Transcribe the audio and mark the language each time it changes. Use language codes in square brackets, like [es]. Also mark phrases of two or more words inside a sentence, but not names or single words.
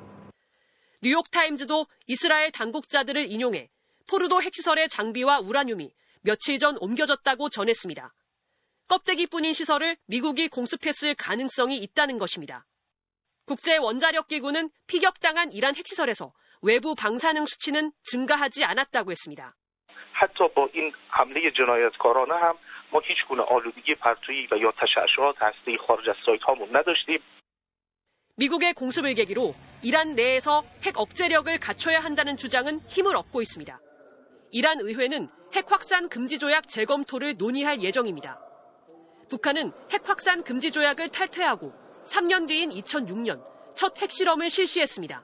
[ko] 뉴욕타임즈도 이스라엘 당국자들을 인용해 포르도 핵시설의 장비와 우라늄이 며칠 전 옮겨졌다고 전했습니다. 껍데기뿐인 시설을 미국이 공습했을 가능성이 있다는 것입니다. 국제원자력기구는 피격당한 이란 핵시설에서 외부 방사능 수치는 증가하지 않았다고 했습니다. [fa] حتی با این حمله جنایتکارانه هم ما هیچ گونه آلودگی پرتویی و یا تشعشعات هسته‌ای خارج از سایت‌هامون نداشتیم. [ko] 미국의 공습을 계기로 이란 내에서 핵 억제력을 갖춰야 한다는 주장은 힘을 얻고 있습니다. 이란 의회는 핵 확산 금지 조약 재검토를 논의할 예정입니다. 북한은 핵 확산 금지 조약을 탈퇴하고 3년 뒤인 2006년 첫 핵실험을 실시했습니다.